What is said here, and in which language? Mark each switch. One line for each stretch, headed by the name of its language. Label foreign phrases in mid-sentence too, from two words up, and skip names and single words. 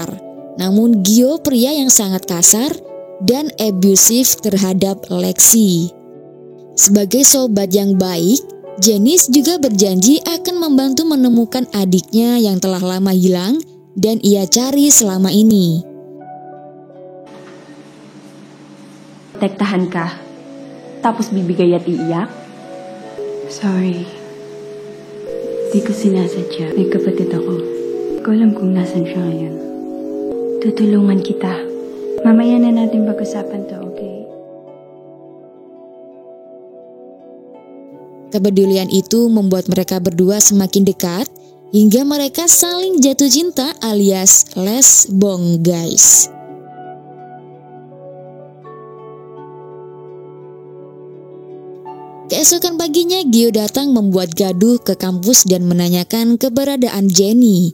Indonesian: Namun Gio pria yang sangat kasar dan abusif terhadap Lexi. Sebagai sobat yang baik, Janice juga berjanji akan membantu menemukan adiknya yang telah lama hilang dan ia cari selama ini.
Filipino: Protektahan ka, tapos bibigay at iiyak? Sorry. Di ko sinasadya. May kapatid ako. Hindi ko alam kung nasan siya ngayon. Tutulungan kita. Mamaya na natin pag-usapan to, okay?
Indonesian: Kepedulian itu membuat mereka berdua semakin dekat hingga mereka saling jatuh cinta alias lesbong guys. Keesokan paginya Gio datang membuat gaduh ke kampus dan menanyakan keberadaan Jenny.